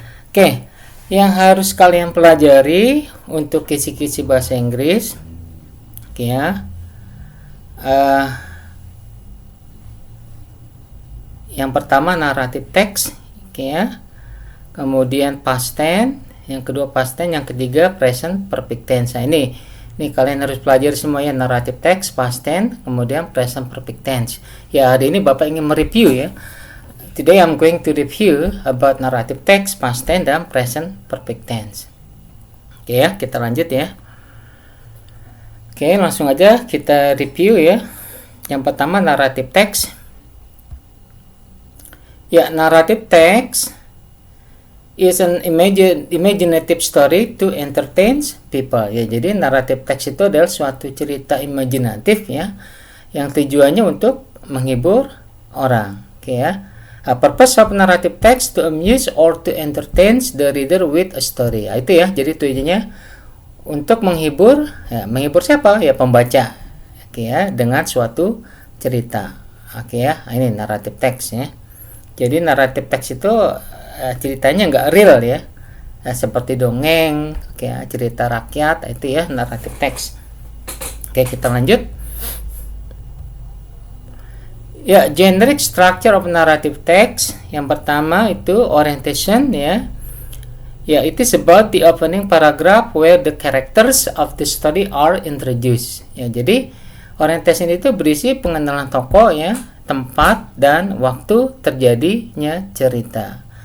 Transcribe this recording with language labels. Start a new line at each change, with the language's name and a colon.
Indonesian: Oke, yang harus kalian pelajari untuk kisi-kisi bahasa Inggris, oke ya, yang pertama naratif teks, oke ya, kemudian past tense, yang kedua past tense, yang ketiga present perfect tense. Nah, ini kalian harus pelajari semuanya, naratif teks, past tense, kemudian present perfect tense. Ya, hari ini Bapak ingin mereview ya.
English: Today I'm going to review about narrative text, past tense, dan present perfect tense.
Indonesian: Oke ya, kita lanjut ya. Oke, langsung aja kita review ya. Yang pertama narrative text.
English: Ya, narrative text is an imaginative story to entertain people.
Indonesian: Ya, jadi naratif teks itu adalah suatu cerita imajinatif ya, yang tujuannya untuk menghibur orang. Oke ya.
English: A purpose of narrative text to amuse or to entertain the reader with a story.
Indonesian: Nah, itu ya. Jadi tujuannya untuk menghibur. Ya, menghibur siapa? Ya pembaca. Oke ya, dengan suatu cerita. Oke ya. Ini naratif teks ya. Jadi naratif teks itu ceritanya nggak real ya, seperti dongeng, kayak cerita rakyat, itu ya naratif teks. Oke, kita lanjut ya. Generic structure of narrative text, yang pertama itu orientation ya.
English: Ya, it is about the opening paragraph where the characters of the story are introduced.
Indonesian: Ya, jadi orientation itu berisi pengenalan tokoh ya, tempat dan waktu terjadinya cerita.